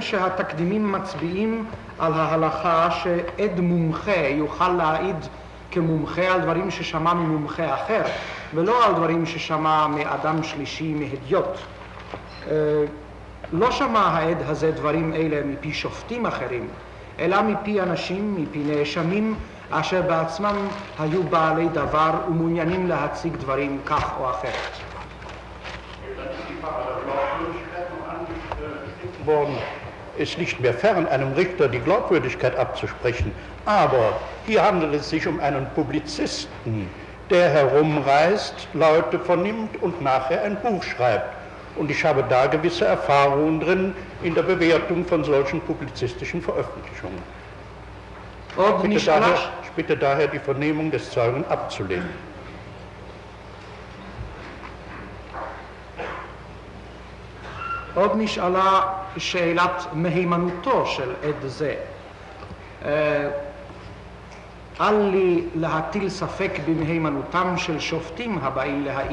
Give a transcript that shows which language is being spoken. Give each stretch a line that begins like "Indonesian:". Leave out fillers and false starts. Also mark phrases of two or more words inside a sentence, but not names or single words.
Hebrew: שהתקדימים מצביעים על ההלכה שעד מומחה יוכל להעיד כמומחה על דברים ששמע ממומחה אחר, ולא על דברים ששמע מאדם שלישי מהדיוט. לא שמע העד הזה דברים אלה מפי שופטים אחרים, אלא מפי אנשים, מפי נאשמים, אשר בעצמם היו בעלי דבר ומעוניינים להציג דברים כך או אחרת.
German: Es liegt mir fern, einem Richter die Glaubwürdigkeit abzusprechen, aber hier handelt es sich um einen Publizisten, der herumreist, Leute vernimmt und nachher ein Buch schreibt. Und ich habe da gewisse Erfahrungen drin in der Bewertung von solchen publizistischen Veröffentlichungen. Ich bitte daher, die Vernehmung des Zeugen abzulehnen.
Hebrew: עוד נשאלה שאלת מהימנותו של עד זה. אל לי להטיל ספק במהימנותם של שופטים הבאים להעיד.